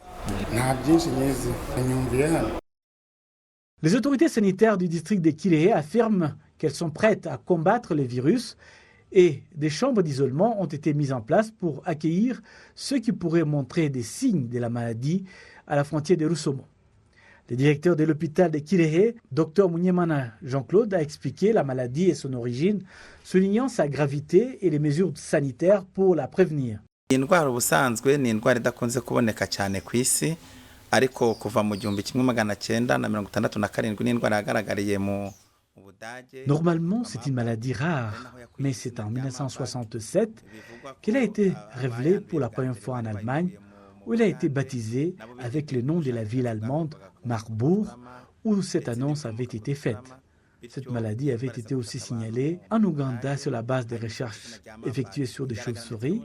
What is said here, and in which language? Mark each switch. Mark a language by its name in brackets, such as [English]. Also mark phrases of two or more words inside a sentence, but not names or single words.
[French] Les autorités sanitaires du district de Kirehe affirment qu'elles sont prêtes à combattre le virus et des chambres d'isolement ont été mises en place pour accueillir ceux qui pourraient montrer des signes de la maladie à la frontière de Rusumo. Le directeur de l'hôpital de Kirehe, Dr Munyemana Jean-Claude, a expliqué la maladie et son origine, soulignant sa gravité et les mesures sanitaires pour la prévenir. [Kinyarwanda] Iyi ndwara ubusanzwe ni indwara idakunze kuboneka cyane ku isi ariko kuva mu 1967 ni indwara yagaragariye mu Budage. [French] Normalement, c'est une maladie rare, mais c'est en 1967 qu'elle a été révélée pour la première fois en Allemagne, où elle a été baptisée avec le nom de la ville allemande Marburg, où cette annonce avait été faite. Cette maladie avait été aussi signalée en Ouganda sur la base des recherches effectuées sur des chauves-souris.